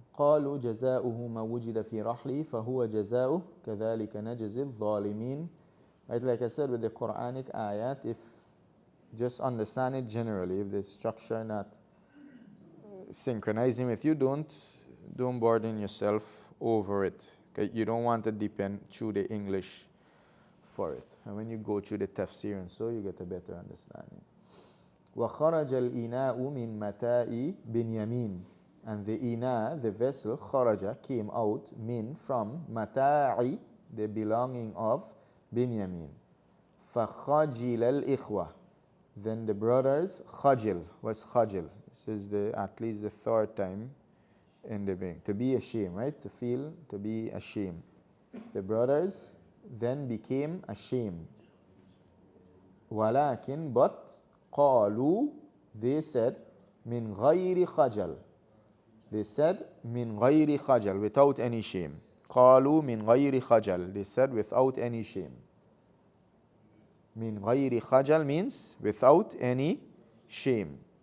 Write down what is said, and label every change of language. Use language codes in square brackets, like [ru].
[ar] قالوا جزاؤه ما وجد في رحله فهو جزاؤه كذلك نجزي الظالمين. [en] Right, like I said with the Quranic ayat, if just understand it generally, if the structure not synchronizing with you, don't burden yourself over it. Okay? You don't want to depend through the English for it. And when you go through the tafsir and so, you get a better understanding. [ar] وَخَرَجَ الْإِنَاءُ مِنْ مَتَاءِ بِنْيَمِينَ. [en] And the ina, the vessel, kharaja, came out, min, from, mata'i, the belonging of Binyamin. [ar] فَخَجِلَ الْإِخْوَةِ. [en] Then the brothers, khajil. What's khajil? This is at least the third time in the being. To be ashamed, right? To feel, to be ashamed. The brothers then became ashamed. [ar] وَلَكِنْ [en] but [ar] قَالُوا, [en] they said, [ar] مِنْ غَيْرِ خَجَلٍ. [en] They said, min ghayri khajal, without any shame. Qalu min ghayri khajal. They said, without any shame. Min ghayri khajal means without any shame.